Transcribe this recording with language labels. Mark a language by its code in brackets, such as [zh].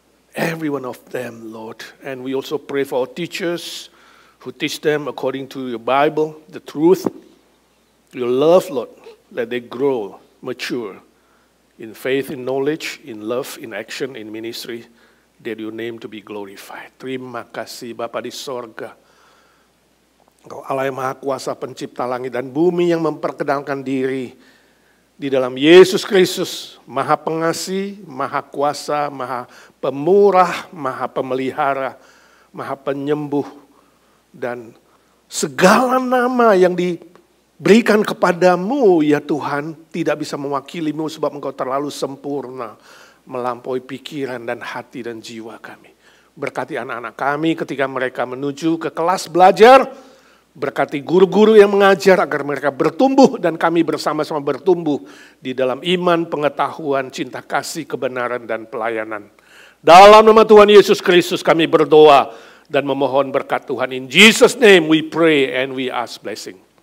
[en] Every one of them, Lord. And we also pray for our teachers who teach them according to your Bible, the truth, your love, Lord. Let they grow, mature in faith, in knowledge, in love, in action, in ministry, that your name to be glorified. [id] Terima kasih Bapa di sorga. Engkau Allah yang Maha Kuasa, pencipta langit dan bumi, yang memperkenalkan diri di dalam Yesus Kristus, Maha Pengasih, Maha Kuasa, Maha Pemurah, Maha Pemelihara, Maha Penyembuh, dan segala nama yang diberikan kepadamu, ya Tuhan, tidak bisa mewakilimu sebab engkau terlalu sempurna, melampaui pikiran dan hati dan jiwa kami. Berkati anak-anak kami ketika mereka menuju ke kelas belajar. Berkati guru-guru yang mengajar agar mereka bertumbuh dan kami bersama-sama bertumbuh di dalam iman, pengetahuan, cinta kasih, kebenaran, dan pelayanan. Dalam nama Tuhan Yesus Kristus kami berdoa dan memohon berkat Tuhan. [en] In Jesus' name we pray and we ask blessing.